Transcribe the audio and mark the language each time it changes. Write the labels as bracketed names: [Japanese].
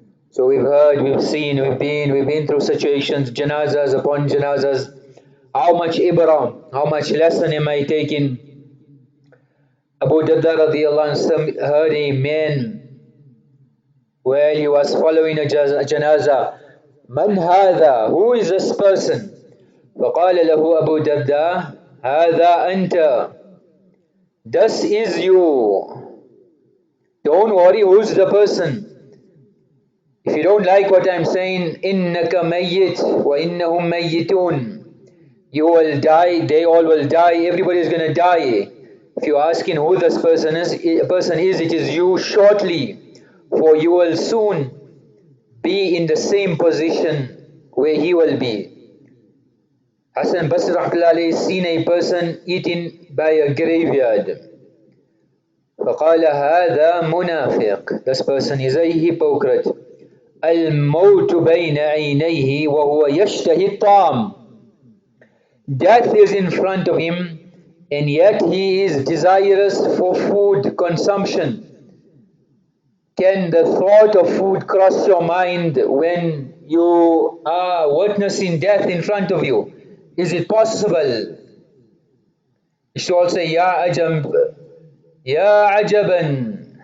[English] So we've heard, we've seen, we've been through situations, janazas upon janazas. How much ibrah, how much lesson am I taking? Abu Darda radiyallahu anhu heard a man while he was following a janaza. [Arabic] Man hadha? [English] Who is this person? [Arabic] فقال له أبو درداء هذا أنت. [English] This is you. Don't worry who's the person. If you don't like what I'm saying, [Arabic] إِنَّكَ مَيِّتٌ وَإِنَّهُمْ مَيِّتُونَ. [English] You will die, they all will die, everybody is going to die. If you're asking who this person is, it is you shortly. For you will soon be in the same position where he will be. Hasan Basri rahmatullah seen a person eaten by a graveyard. [Arabic] فقال هذا منافق. [English] This person is a hypocrite. [Arabic] الموت بين عينيه وهو يشتهي الطعام. [English] Death is in front of him and yet he is desirous for food consumption. Can the thought of food cross your mind when you are witnessing death in front of you? Is it possible? You should all say, [Arabic] Ya ajab, Ya ajaban.